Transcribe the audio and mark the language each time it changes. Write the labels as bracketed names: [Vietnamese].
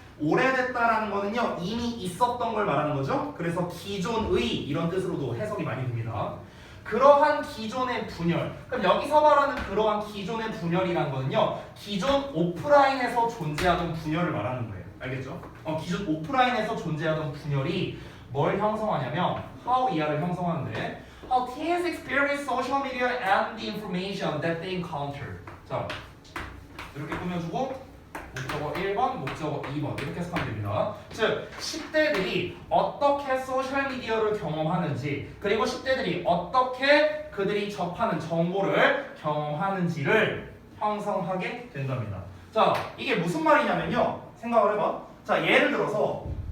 [Korean] 오래됐다라는 거는요 이미 있었던 걸 말하는 거죠. 그래서 기존의 이런 뜻으로도 해석이 많이 됩니다. 그러한 기존의 분열. 그럼 여기서 말하는 그러한 기존의 분열이라는 거는요 기존 오프라인에서 존재하던 분열을 말하는 거예요. 알겠죠? 기존 오프라인에서 존재하던 분열이 뭘 형성하냐면 [English] how [Korean] 이하를 형성하는데 [English] how teens experience social media and the information that they encounter. [Korean] 자, 이렇게 꾸며주고 목적어 1번, 목적어 2번 이렇게 해석하면 됩니다. 즉 10대들이 어떻게 소셜미디어를 경험하는지, 그리고 10대들이 어떻게 그들이 접하는 정보를 경험하는지를 형성하게 된답니다. 자, 이게 무슨 말이냐면요, 생각을 해봐. 자, 예를 들어서